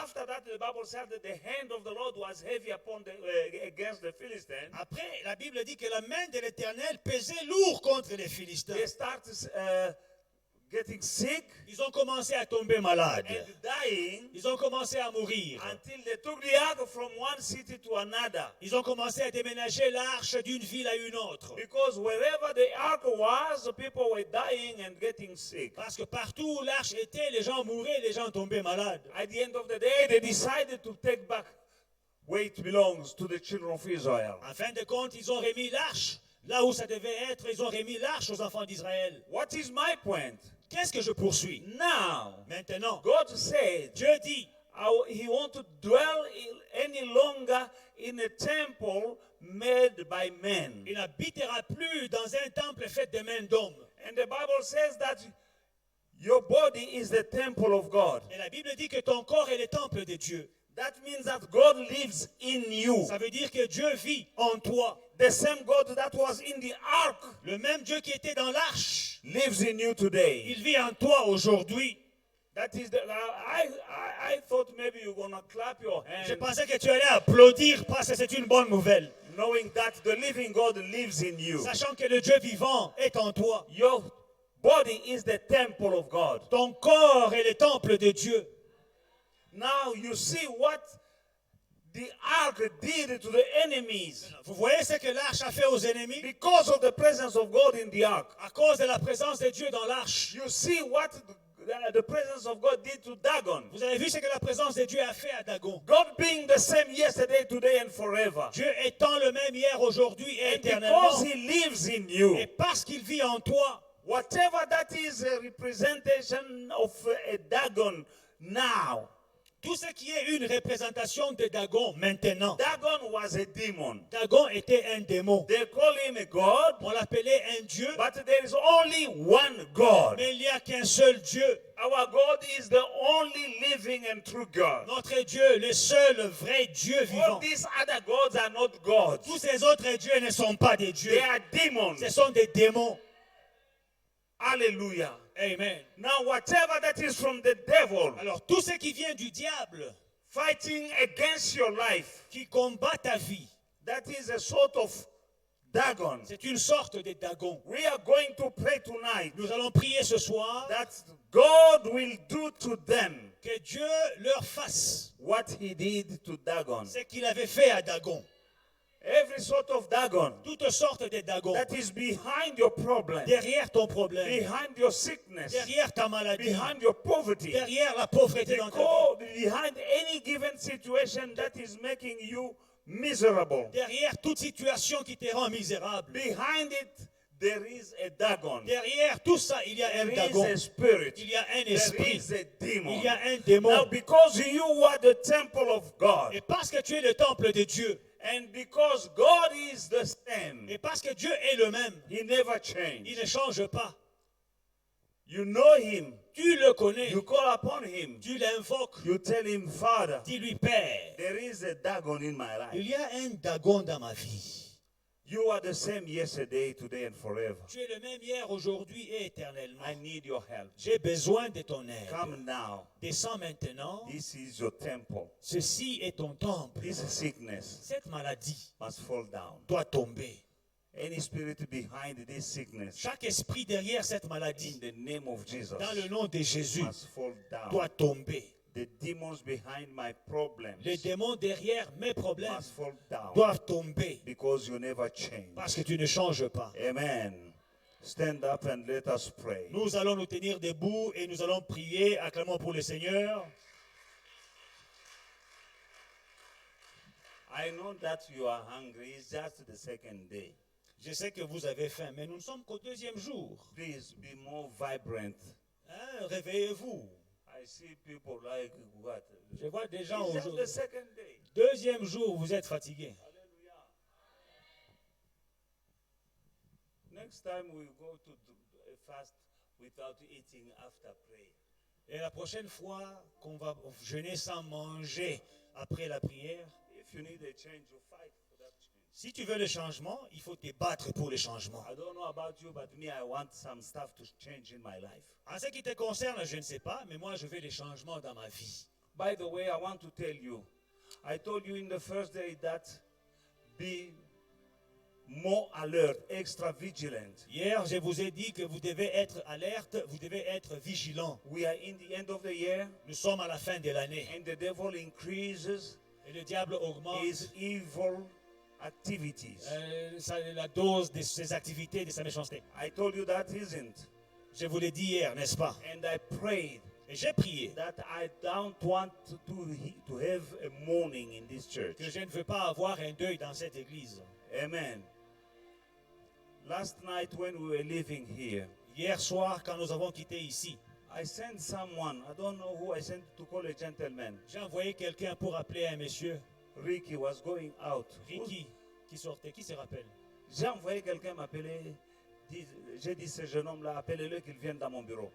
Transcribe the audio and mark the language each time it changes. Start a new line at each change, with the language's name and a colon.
English: after that, the Bible said that the hand of the Lord was heavy upon against the Philistines.
French: Après, la Bible dit que la main de l'Éternel pesait lourd contre les Philistins.
English: They started getting sick
French: Ils ont commencé à tomber malades.
English: and dying
French: Ils ont commencé à mourir.
English: until they took the ark from one city to another.
French: Ils ont commencé à déménager l'arche d'une ville à une autre.
English: Because wherever the ark was, people were dying and getting sick.
French: Parce que partout où l'arche était, les gens mouraient, les gens tombaient malades.
English: At the end of the day, they decided to take back where it belongs to the children of Israel.
French: En fin de compte, ils ont remis l'arche là où ça devait être. Ils ont remis l'arche aux enfants d'Israël.
English: What is my point?
French: Qu'est-ce que je poursuis?
English: Now,
French: Maintenant,
English: God said
French: Dieu dit,
English: He wants to dwell any longer in a temple made by men.
French: il n'habitera plus dans un temple fait de mains d'hommes.
English: And the Bible says that your body is the temple of God.
French: Et la Bible dit que ton corps est le temple de Dieu.
English: That means that God lives in you.
French: Ça veut dire que Dieu vit en toi.
English: The same God that was in the ark
French: Le même Dieu qui était dans l'arche,
English: lives in you today.
French: il vit en toi aujourd'hui.
English: That is I thought maybe you're gonna clap your
French: Je
English: hands,
French: pensais que tu allais applaudir parce que c'est une bonne nouvelle.
English: knowing that the living God lives in you.
French: Sachant que le Dieu vivant est en toi.
English: Your body is the temple of God.
French: Ton corps est le temple de Dieu.
English: Now you see what the ark did to the enemies
French: Vous voyez ce que l'arche a fait aux ennemis?
English: because of the presence of God in the ark.
French: À cause de la présence de Dieu dans l'arche.
English: You see what the presence of God did to Dagon.
French: Vous avez vu ce que la présence de Dieu a fait à Dagon.
English: God being the same yesterday, today, and forever.
French: Dieu étant le même hier, aujourd'hui et
English: And
French: éternellement.
English: because He lives in you,
French: Et parce qu'il vit en toi,
English: whatever that is a representation of a Dagon now.
French: tout ce qui est une représentation de Dagon maintenant.
English: Dagon was a demon.
French: Dagon était un démon.
English: They call him a God,
French: On l'appelait un Dieu,
English: but there is only one God.
French: mais il n'y a qu'un seul Dieu.
English: Our God is the only living and true God.
French: Notre Dieu, le seul vrai Dieu
English: All
French: vivant.
English: these other gods are not gods.
French: Tous ces autres dieux ne sont pas des dieux.
English: They are demons.
French: Ce sont des démons. Hallelujah. Amen.
English: Now, whatever that is from the devil
French: Alors, tout ce qui vient du diable,
English: fighting against your life,
French: qui combat ta vie,
English: that is a sort of Dagon.
French: c'est une sorte de Dagon.
English: We are going to pray tonight
French: Nous allons prier ce soir
English: that God will do to them
French: que Dieu leur fasse
English: what He did to Dagon.
French: ce qu'il avait fait à Dagon.
English: Every sort of Dagon
French: Toutes sortes de Dagon.
English: that is behind your problem,
French: Derrière ton problème,
English: behind your sickness,
French: derrière ta maladie,
English: behind your poverty,
French: derrière la pauvreté dans ta vie,
English: behind any given situation that is making you miserable.
French: derrière toute situation qui te rend misérable,
English: Behind it, there is a Dagon.
French: derrière tout ça, il y a un
English: There is
French: Dagon.
English: a spirit.
French: Il y a un
English: There
French: esprit.
English: is a demon.
French: Il y a un
English: Now,
French: démon.
English: because you are the temple of God,
French: Et parce que tu es le temple de Dieu,
English: and because God is the same,
French: et parce que Dieu est le même,
English: He never
French: il
English: changed.
French: ne change pas.
English: You know Him.
French: Tu le connais,
English: You call upon Him.
French: tu l'invoques,
English: You tell Him, Father,
French: dis-lui Père,
English: there is a Dagon in my
French: il
English: life.
French: y a un Dagon dans ma vie.
English: You are the same yesterday, today, and forever.
French: Tu es le même hier, aujourd'hui et éternellement.
English: I need your help.
French: J'ai besoin de ton aide.
English: Come now.
French: Descends maintenant.
English: This is your temple.
French: Ceci est ton temple.
English: This sickness
French: Cette maladie
English: must fall down.
French: doit tomber.
English: Any spirit behind this sickness,
French: Chaque esprit derrière cette
English: in
French: maladie,
English: the name of Jesus,
French: dans le nom de Jésus,
English: must fall down.
French: doit tomber.
English: The demons behind my problems
French: Les démons derrière mes problèmes
English: must fall down
French: doivent tomber
English: because you never change.
French: parce que tu ne changes pas.
English: Amen. Stand up and let us pray.
French: Nous allons nous tenir debout et nous allons prier. Acclamons pour le Seigneur.
English: I know that you are hungry. It's just the second day.
French: Je sais que vous avez faim, mais nous ne sommes qu'au deuxième jour.
English: Please be more vibrant.
French: Hein, réveillez-vous.
English: I see people like what?
French: Je vois des gens
English: It's just
French: aujourd'hui.
English: the second day.
French: Deuxième jour, vous êtes fatigués. Hallelujah.
English: Next time we go to do a fast without eating after prayer.
French: Et la prochaine fois qu'on va jeûner sans manger après la prière,
English: If you need a change, you fight for that change.
French: si tu veux le changement, il faut te battre pour le changement.
English: I don't know about you, but me, I want some stuff to change in my life.
French: En ce qui te concerne, je ne sais pas, mais moi, je veux les changements dans ma vie.
English: By the way, I want to tell you, I told you in the first day that be more alert, extra vigilant.
French: Hier, je vous ai dit que vous devez être alerte, vous devez être vigilant.
English: We are in the end of the year,
French: Nous sommes à la fin de l'année
English: and the devil increases
French: et le diable augmente
English: his evil activities.
French: la dose de ses activités, de sa méchanceté.
English: I told you that isn't.
French: Je vous l'ai dit hier, n'est-ce pas?
English: And I prayed
French: Et j'ai prié
English: that I don't want to have a mourning in this church.
French: que je ne veux pas avoir un deuil dans cette église. Amen.
English: Last night when we were living here,
French: Hier soir, quand nous avons quitté ici,
English: I sent someone, I don't know who I sent to call a gentleman.
French: j'ai envoyé quelqu'un pour appeler un monsieur,
English: Ricky was going out.
French: Ricky, qui sortait. Qui se rappelle? J'ai envoyé quelqu'un m'appeler. J'ai dit ce jeune homme-là, appelez-le qu'il vienne dans mon bureau.